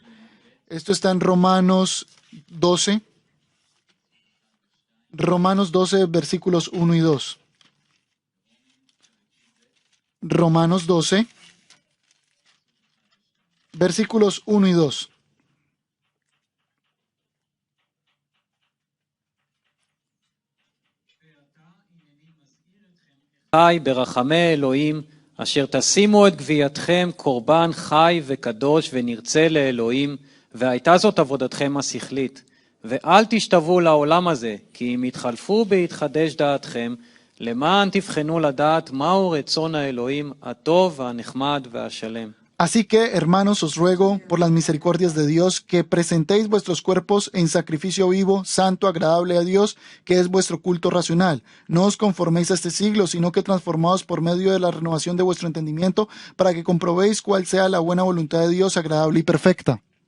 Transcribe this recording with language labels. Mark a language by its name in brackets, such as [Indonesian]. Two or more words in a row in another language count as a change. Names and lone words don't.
[Spanish] Esto está en Romanos 12. Romanos 12, versículos 1 y 2. Romanos 12, versículos 1 y 2. [Hebrew] חי ברחמי אלוהים, אשר תשימו את גבייתכם קורבן חי וקדוש ונרצה לאלוהים, והייתה זאת עבודתכם השכלית. ואל תשתוו לעולם הזה, כי אם יתחלפו בהתחדש דעתכם, למען תבחנו לדעת מהו רצון האלוהים, הטוב והנחמד והשלם. [Spanish] Así que, hermanos, os ruego, por las misericordias de Dios, que presentéis vuestros cuerpos en sacrificio vivo, santo, agradable a Dios, que es vuestro culto racional. No os conforméis a este siglo, sino que transformaos por medio de la renovación de vuestro entendimiento, para que comprobéis cuál sea la buena voluntad de Dios, agradable y perfecta.